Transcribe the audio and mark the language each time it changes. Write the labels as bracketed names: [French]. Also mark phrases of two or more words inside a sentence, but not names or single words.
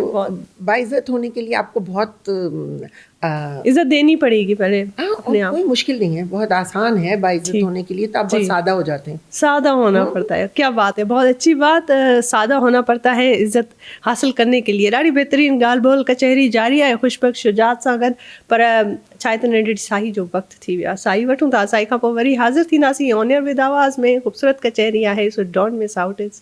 [Urdu] باعزت ہونے کے لیے آپ کو بہت عزت دینی پڑے گی پہلے. کوئی مشکل نہیں ہے, بہت آسان ہے باعزت ہونے کے لیے, تو آپ بہت سادہ ہو جاتے ہیں. سادہ ہونا پڑتا ہے, کیا بات ہے, بہت اچھی بات. سادہ ہونا پڑتا ہے عزت حاصل کرنے کے لیے. [Sindhi] ॾाढी بہترین ॻाल्हि ॿोल कचहरी जारी आहे ख़ुशबख़्श शुजात सां गॾु. पर छा आहे त नंढड़ी साई जो वक़्तु थी वियो आहे, साई वठूं था, साई खां पोइ वरी हाज़िर थींदासीं [English] on air with [Sindhi] आवाज़ में. ख़ूबसूरत कचहरी आहे, [English] so don't miss out it's.